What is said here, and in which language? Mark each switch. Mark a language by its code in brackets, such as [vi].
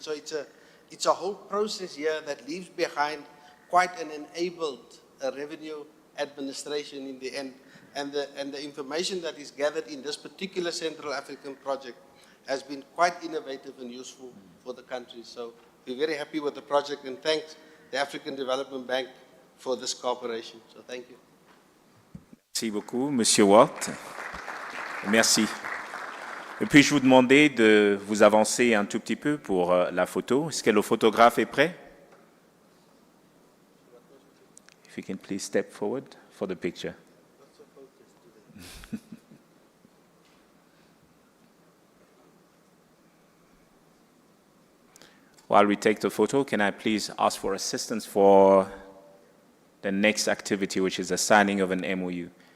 [en] So it's a whole process here that leaves behind quite an enabled revenue administration in the end. And the information that is gathered in this particular Central African project has been quite innovative and useful for the country. So we're very happy with the project, and thanks the African Development Bank for this cooperation. So thank you. [fr] Merci beaucoup, Monsieur Watt. Merci. Puis-je vous demander de vous avancer un tout petit peu pour la photo? Est-ce que le photographe est prêt? [en] If you can please step forward for the picture. While we take the photo, can I please ask for assistance for the next activity, which is the signing of an MOU?